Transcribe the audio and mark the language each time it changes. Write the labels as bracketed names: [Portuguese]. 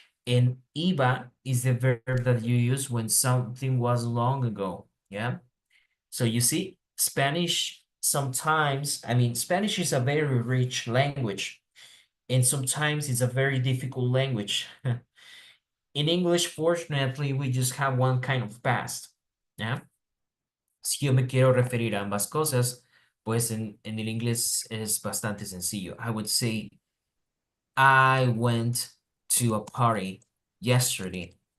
[English] And iba is the verb that you use when something was long ago. Yeah. So you see, Spanish sometimes, I mean, Spanish is a very rich language, and sometimes it's a very difficult language. In English, fortunately, we just have one kind of past. Yeah. [Spanish] Si yo me quiero referir a ambas cosas, pues en el inglés es bastante sencillo. [English] I would say, I went to a party yesterday.